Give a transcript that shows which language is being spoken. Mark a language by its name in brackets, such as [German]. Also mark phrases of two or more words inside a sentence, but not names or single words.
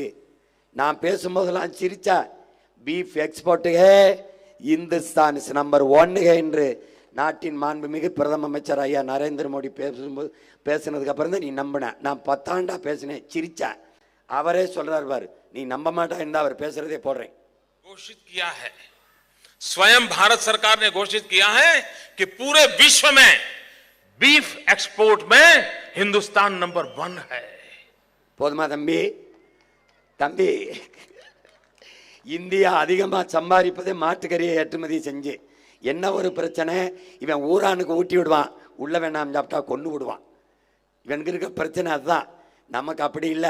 [Tamil] நான் பேசும்போதெல்லாம் சிரிச்சா, [English] beef exportke Hindustan is number 1 [Tamil] என்று நாட்டின் மாண்புமிகு பிரதம அமைச்சர் ஐயா நரேந்திர மோடி பேசுனதுக்கு அப்புறம் தான் நீ நம்பின. நான் 10 ஆண்டா பேசினேன், சிரிச்சேன். அவரே சொல்றாரு பாரு, நீ நம்ப மாட்டா இருந்தா அவர் பேசுறதே போடுறேன். [Hindi] घोषित किया है, स्वयं भारत सरकार ने घोषित किया है कि पूरे विश्व में [English] beef export [Hindi] में हिंदुस्तान नंबर 1 है. [Tamil] போதுமா தம்பி? இந்தியா அதிகமா சம்பாதிப்பதே மாட்டுக்கறியை ஏற்றுமதி செஞ்சு. என்ன ஒரு பிரச்சனை, இவன் ஊரானுக்கு ஊட்டி விடுவான், உள்ள வேணாம் சாப்பிட்டா கொண்டு விடுவான். இவனுக்கு இருக்க பிரச்சனை அதுதான். நமக்கு அப்படி இல்லை.